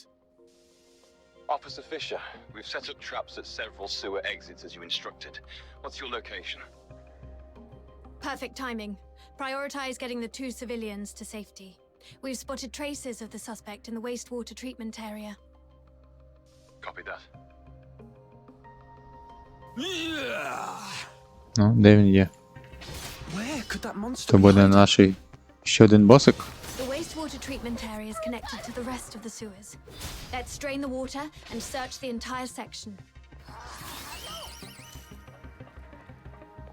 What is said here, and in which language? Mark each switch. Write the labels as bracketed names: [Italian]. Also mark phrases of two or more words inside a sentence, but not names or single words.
[English] Officer Fisher, we've set up traps at several sewer exits as you instructed. What's your location? Perfect timing. Prioritize getting the 2 civilians to safety. We've spotted traces of the suspect in the wastewater treatment area. Copy that. [Ukrainian] Ну, де він є? [English] Where could that monster [Ukrainian] То буде наш ще один босик. [English] The wastewater treatment area is connected to the rest of the sewers. Let's drain the water and search the entire section.